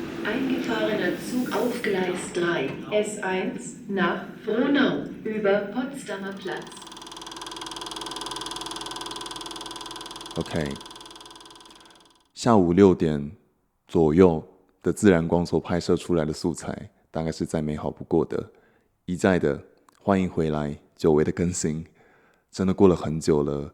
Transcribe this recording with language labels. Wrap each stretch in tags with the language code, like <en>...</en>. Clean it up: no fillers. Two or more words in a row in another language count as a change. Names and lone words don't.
<de>Eingefahrener Zug auf Gleis 3, S1, nach Frohnau, über Potsdamer Platz.</de> <zh>OK， 下午6点左右的自然光所拍摄出来的素材，大概是再美好不过的。一再的欢迎回来，久违的更新，真的过了很久了。</zh>